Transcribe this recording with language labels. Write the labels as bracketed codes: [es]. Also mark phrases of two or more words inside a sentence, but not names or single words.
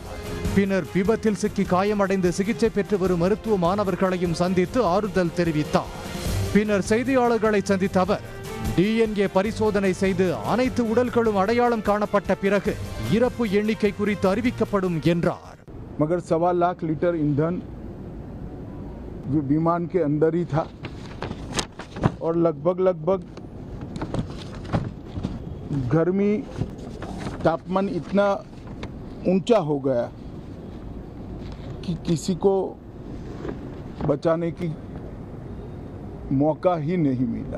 [ta] பின்னர் விபத்தில் சிக்கி காயமடைந்து சிகிச்சை பெற்று வரும் மருத்துவ மாணவர்களையும் சந்தித்து ஆறுதல் தெரிவித்தார். பின்னர் செய்தியாளர்களை சந்தித்த அவர் DNA பரிசோதனை செய்து அனைத்து உடல்களும் அடையாளம் காணப்பட்ட பிறகு இறப்பு எண்ணிக்கை குறித்து அறிவிக்கப்படும் என்றார். [hi] मगर 1.25 लाख लीटर ईंधन विमान के अंदर ही था और लगभग गर्मी तापमान इतना ऊंचा हो गया कि किसी को बचाने की मौका ही नहीं मिला.